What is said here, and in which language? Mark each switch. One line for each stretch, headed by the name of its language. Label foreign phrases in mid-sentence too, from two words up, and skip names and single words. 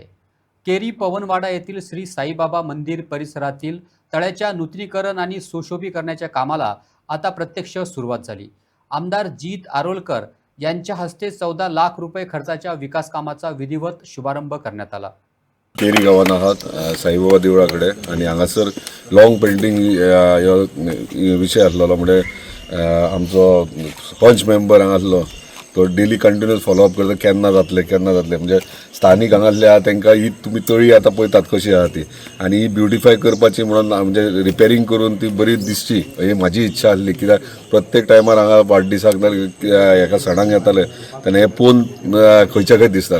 Marathi: केरी पवनवाडा येथील श्री साईबाबा मंदिर परिसरातील तळ्याच्या नूतनीकरण आणि सुशोभीकरणाच्या कामाला आता प्रत्यक्ष सुरुवात झाली. आमदार जीत आरोलकर यांच्या हस्ते 14 लाख रुपये खर्चाच्या विकास कामाचा विधिवत शुभारंभ करण्यात आला.
Konkani: केरी गांवान आहात साईबाबा देवळा कडेन आनी हांगासर
English: long pending
Konkani: विशय आसलो म्हणजे आमचो पंच मेंबर हांगासलो तो
English: daily continuous follow-up
Konkani: करता केन्ना जातले म्हणजे स्थानिक हांगासले तांकां ही तुमी तळी आतां पळयतात कशी आहा ती आनी ही ब्युटिफाय करपाची म्हणून म्हणजे रिपेरिंग करून ती बरी दिसची ही म्हाजी इच्छा आसली कित्याक प्रत्येक टायमार हांगा वाडदिसाक हेका सणाक येताले तेन्ना हे पोवन खंयच्या खंय दिसताले.